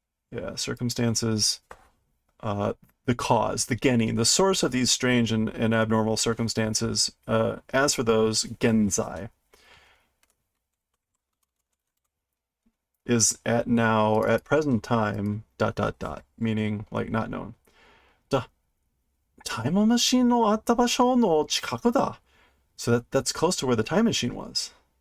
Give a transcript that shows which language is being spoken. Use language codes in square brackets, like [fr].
[en] Yeah, circumstances. The cause, the genin, the source of these strange and abnormal circumstances. As for those, genzai is at now or at present time ... meaning like not known. [ja] タイムマシンのあった場所の近くだ. [en] So that's close to where the time machine was.